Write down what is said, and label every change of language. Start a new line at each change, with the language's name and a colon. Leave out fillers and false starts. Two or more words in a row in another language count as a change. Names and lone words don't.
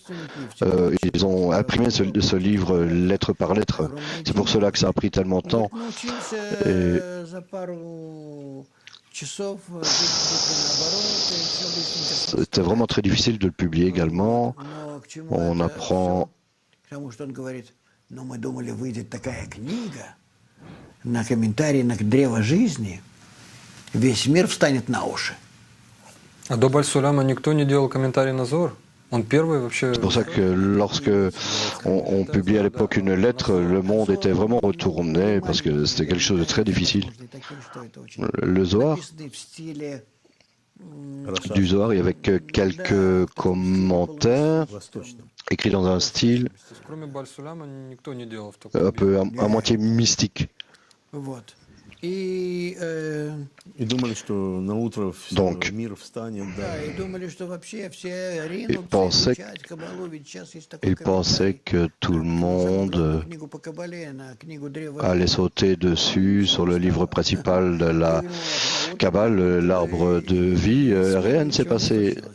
French: Ils ont imprimé ce livre lettre par lettre. C'est pour cela que ça a pris tellement de temps. Et c'était vraiment très difficile de le publier également. On apprend.
Russian: А до Баль-Суляма никто не делал комментарий на Зор? Он первый вообще...
French: C'est pour ça que lorsque on publiait à l'époque une lettre, le monde était vraiment retourné parce que c'était quelque chose de très difficile. Le Zohar, du Zohar, il y avait que quelques commentaires écrits dans un style
Russian: Кроме Баль-Суляма никто не делал в
French: un
Russian: таком
French: peu à moitié mystique.
Russian: И думали, что на утро
French: Donc,
Russian: мир встанет.
French: il pensait que tout le monde allait sauter dessus sur le livre principal de la Kabbale, l'arbre de vie. Rien ne s'est passé.